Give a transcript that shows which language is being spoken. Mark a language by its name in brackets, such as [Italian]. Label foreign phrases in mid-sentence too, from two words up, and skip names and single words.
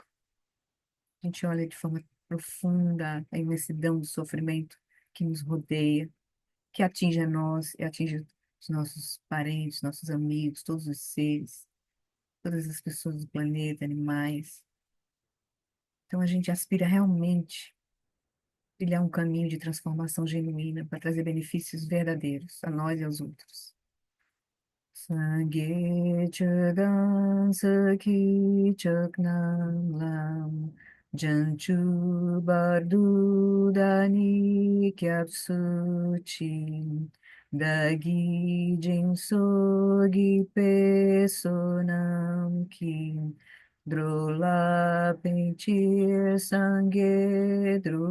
[Portuguese] A gente olha de forma profunda a imensidão do sofrimento que nos rodeia, que atinge a nós e atinge os nossos parentes, nossos amigos, todos os seres, todas as pessoas do planeta, animais. Então a gente aspira realmente trilhar um caminho de transformação genuína para trazer benefícios verdadeiros a nós e aos outros. [Tibetan] སངས་རྒྱས་ཆོས་དང་ཚོགས་ཀྱི་མཆོག་རྣམས་ལ། བྱང་ཆུབ་བར་དུ་བདག་ནི་སྐྱབས་སུ་མཆི། བདག་གིས་སྦྱིན་སོགས་བགྱིས་པའི་བསོད་ནམས་ཀྱིས། འགྲོ་ལ་ཕན་ཕྱིར་སངས་རྒྱས